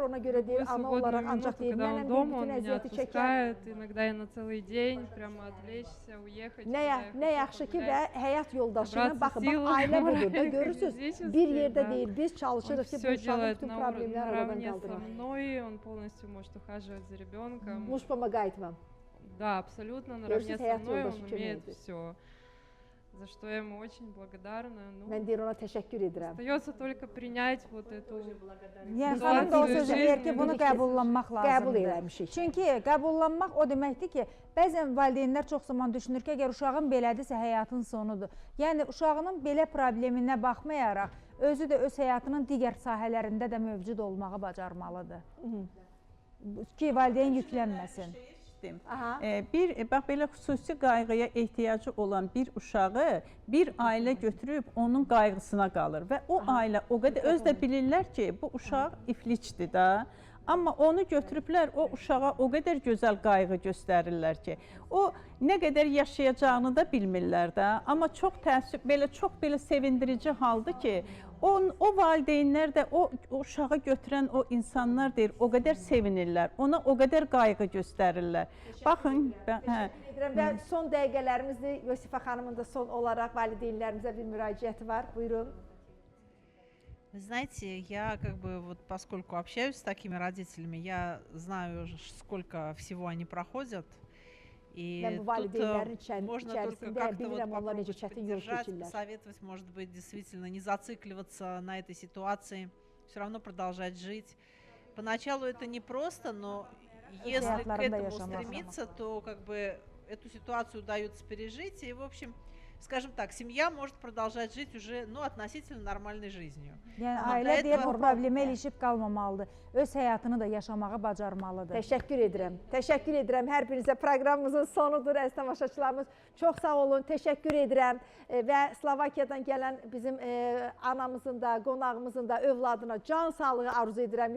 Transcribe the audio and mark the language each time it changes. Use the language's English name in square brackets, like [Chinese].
[Azerbaijani] Ona görə deyir, ana olaraq ancaq deyir, nənəm deyir, bütün əziyyəti çəkər. [Russian] Иногда и на целый день, прямо отвлечься, уехать. [Azerbaijani] Nə yaxşı ki və həyat yoldaşına, baxın, ailə budur da, görürsünüz, bir yerdə deyir, biz çalışırıq ki, bu uşağın bütün problemləri aradan qaldıraq. [Russian] Он полностью может ухаживать за ребенком. Muş помогает вам. Да, абсолютно, наравне со мной он умеет все, за что я ему очень благодарна. [Azerbaijani] Mən deyir, ona təşəkkür edirəm. [Russian] Остается только принять вот эту [Azerbaijani] Yəni, xanım da o sözü deyir ki, bunu qəbullanmaq lazımdır. Qəbul eləmişik. Çünki qəbullanmaq o deməkdir ki, bəzən valideynlər çox zaman düşünür ki, əgər uşağın belədirsə, həyatın sonudur. Yəni, uşağının belə probleminə baxmayaraq, özü də öz həyatının digər sahələrində də mövcud olmağı bacarmalıdır. Ki, valideyn yüklənməsin. Bax, belə xüsusi qayğıya ehtiyacı olan bir uşağı bir ailə götürüb onun qayğısına qalır və o ailə o qədər öz də bilirlər ki, bu uşaq iflicdir da. Amma onu götürüblər, o uşağa o qədər gözəl qayğı göstərirlər ki, o nə qədər yaşayacağını da bilmirlər də. Amma çox təəssüf, çox belə sevindirici haldır ki, o valideynlər də o uşağı götürən o insanlar deyir, o qədər sevinirlər, ona o qədər qayğı göstərirlər. Baxın, və son dəqiqələrimizdir, Yosifə xanımın da son olaraq valideynlərimizə bir müraciəti var. Buyurun. [Russian] Вы знаете, я как бы вот поскольку общаюсь с такими родителями, я знаю, сколько всего они проходят. И тут можно только как-то вот попробовать поддержать, посоветовать, может быть, действительно не зацикливаться на этой ситуации, все равно продолжать жить. Поначалу это непросто, но если к этому стремиться, то как бы эту ситуацию удается пережить. И, в общем, скажем так, семья может продолжать жить уже, относительно нормальной жизнью. [Azerbaijani] Yəni, ailə deyir, bu problemə ilişib qalmamalıdır. Öz həyatını da yaşamağı bacarmalıdır. Təşəkkür edirəm. Təşəkkür edirəm. Hər birinizə proqramımızın sonudur, əziz tamaşaçılarımız. Çox sağ olun, təşəkkür edirəm. Və Slovakiyadan gələn bizim anamızın da, qonağımızın da övladına can sağlığı arzu edirəm.